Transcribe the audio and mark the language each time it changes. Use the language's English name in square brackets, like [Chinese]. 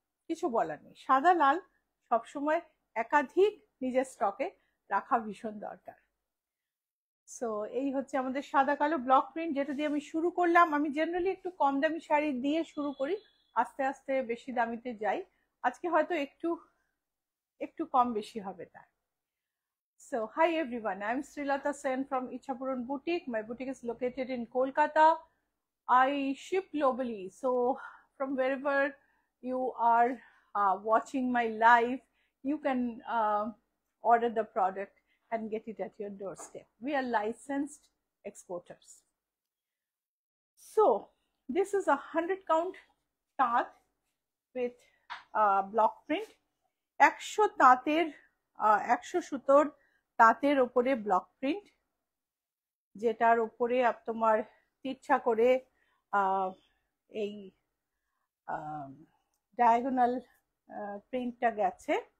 [Bangla] কিছু বলার নেই, সাদা লাল সবসময় একাধিক নিজের স্টকে রাখা ভীষণ দরকার। সো এই হচ্ছে আমাদের সাদা কালো ব্লক প্রিন্ট, যেটা দিয়ে আমি শুরু করলাম। আমি জেনারেলি একটু কম দামি শাড়ি দিয়ে শুরু করি, আস্তে আস্তে বেশি দামিতে যাই। আজকে হয়তো একটু একটু কম বেশি হবে তার। [English] So, hi everyone, I'm Srilata Sen from Ichapuran Boutique. My boutique is located in Kolkata. I ship globally, so from wherever you are watching my live, you can order the product and get it at your doorstep. We are licensed exporters. So, this is a 100 count taat with block print. [Bangla] 100 তাঁতের 100 সুতোর তাঁতের ওপরে block print, যেটার ওপরে তোমার তিরছা করে এই diagonal প্রিন্টটা গেছে।